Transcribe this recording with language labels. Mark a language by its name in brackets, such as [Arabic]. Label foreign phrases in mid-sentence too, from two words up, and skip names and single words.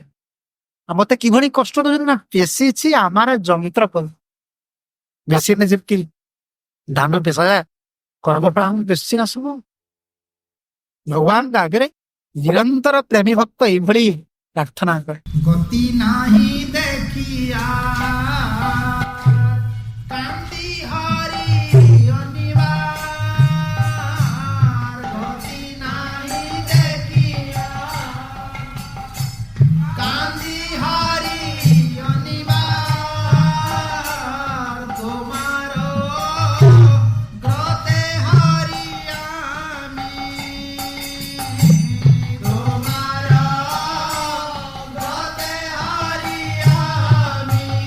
[Odia] ଆଉ ମତେ କିଭଳି କଷ୍ଟ ଦଉଛନ୍ତି ନା, ପେଶିଛି ଆମର ଯନ୍ତ୍ର କରୁ ମେସିନରେ ଯେମିତି ଧାନ ପେଶାଯାଏ, କର୍ମଫଳ ଆମେ ବେଶୀ ନା ସବୁ ଭଗବାନଙ୍କ ଆଗରେ ନିରନ୍ତର ପ୍ରେମୀ ଭକ୍ତ ଏଇଭଳି ପ୍ରାର୍ଥନା କରେ। ଗତି ନାହିଁ ଦେଖିଆ କାନ୍ଦି ହରି ଅନିବାର, ଗତି ନାହିଁ ଦେଖିଆ କାନ୍ଦି ହରି [Bangla] অনিবার, তোমার ব্রতে হারি আমি, তোমার ব্রতে হারি আমি,